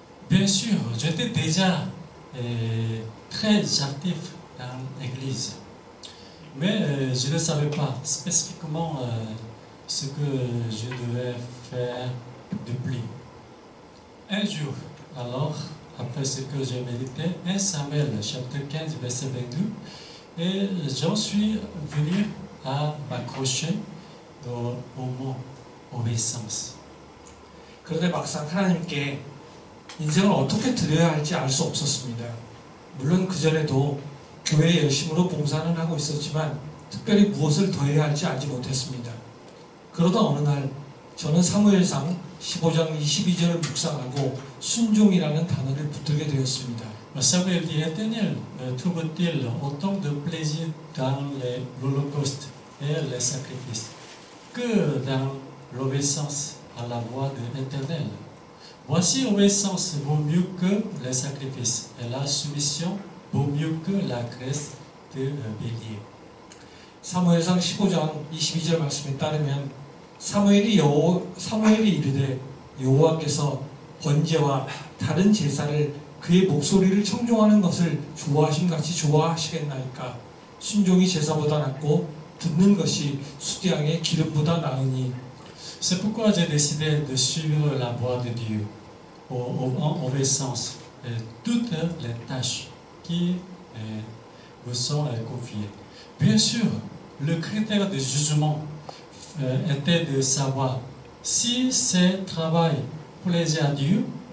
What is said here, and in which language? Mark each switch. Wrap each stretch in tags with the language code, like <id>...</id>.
<fr>Bien sûr, j'étais déjà très actif dans l'église, mais je ne savais pas spécifiquement ce que je devais faire de plus. Un jour, alors, après ce que j'ai médité, 1 Samuel, chapitre 15, verset 22, et j'en suis venu à m'accrocher au mot obéissance.</fr> <ko>그런데 막상 하나님께 인생을 어떻게 드려야 할지 알 수 없었습니다. 물론 그전에도 교회에 열심으로 봉사는 하고 있었지만 특별히 무엇을 더 해야 할지 알지 못했습니다. 그러다 어느 날 저는 사무엘상 15장 22절을 묵상하고 순종이라는 단어를 붙들게 되었습니다.</ko> <fr>Samuel dit, Éternel, trouve-t-il autant de plaisir dans l'holocauste et les sacrifices que dans l'obéissance à la voix de l'Éternel? Voici, l'obéissance vaut mieux que les sacrifices, et la soumission vaut mieux que la graisse de bélier.</fr> <ko>사무엘상 15장 22절 말씀에 따르면 사무엘이 이르되 여호와께서 번제와 다른 제사를 그의 목소리를 청종하는 것을 좋아하심같이 좋아하시겠나이까. 순종이 제사보다 낫고 듣는 것이 수디양의 기름보다 나으니.</ko> <fr>C'est pourquoi j'ai décidé de suivre la voie de Dieu en obéissance toutes les tâches qui vous sont confiées. Bien sûr, le critère de jugement était de savoir si ce travail plaisait à Dieu.</fr>